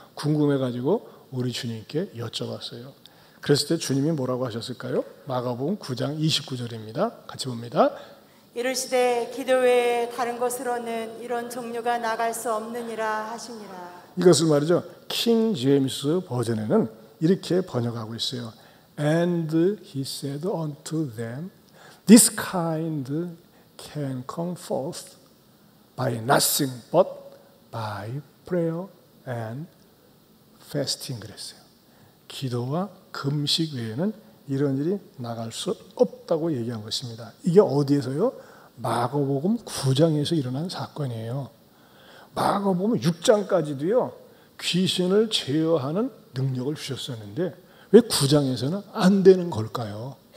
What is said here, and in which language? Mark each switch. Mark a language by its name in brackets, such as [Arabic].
[Korean] 궁금해가지고 우리 주님께 여쭤봤어요. 그랬을 때 주님이 뭐라고 하셨을까요? 마가복음 9장 29절입니다. 같이 봅니다. 이르시되 기도 외에 다른 것으로는 이런 종류가 나갈 수 없느니라 하시니라. 이것을 말이죠, 킹 제임스 버전에는 이렇게 번역하고 있어요. [English] And he said unto them, this kind can come forth by nothing but by prayer and fasting [Korean] 그랬어요. 기도와 금식 외에는 이런 일이 나갈 수 없다고 얘기한 것입니다. 이게 어디에서요? 마가복음 9장에서 일어난 사건이에요. 마가복음 6장까지도요 귀신을 제어하는 능력을 주셨었는데 왜 9장에서는 안 되는 걸까요?